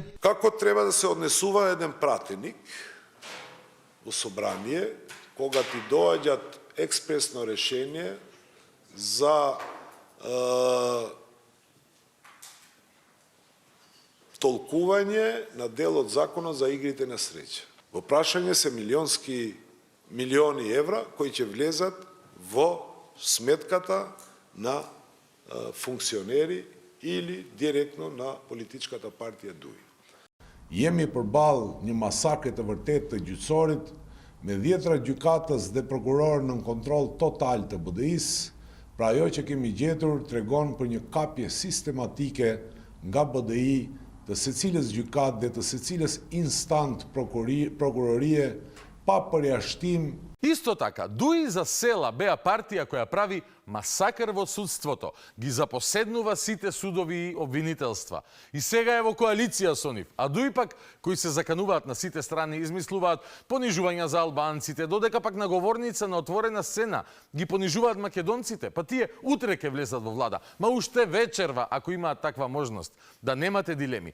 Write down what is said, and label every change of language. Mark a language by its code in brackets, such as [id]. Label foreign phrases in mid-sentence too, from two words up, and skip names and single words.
[mk] Како треба да се однесува еден пратеник во собрание кога ти доаѓат експресно решение за толкување на дел од законот за игрите на среќа. Во прашање се милиони евра кои ќе влезат во сметката на функционери или директно на политичката партија ДУИ. [sq] Jemi përballë një masakre të vërtetë të gjyqësorit me 10 gjykatës dhe prokuror në kontroll total të BDI-s, pra ajo që kemi gjetur tregon për një kapje sistematike nga BDI të secilës gjykatë dhe të secilës instant prokurorie pa përjashtim. [mk] Исто така, ДУИ за села беа партија која прави масакр во судството, ги запоседнува сите судови и обвинителства. И сега е во коалиција со нив, а ДУИ пак, кои се закануваат на сите страни, измислуваат понижувања за албанците, додека пак на говорница на отворена сцена ги понижуваат македонците, па тие утре ќе влезат во влада, ма уште вечерва, ако имаат таква можност, да немате дилеми.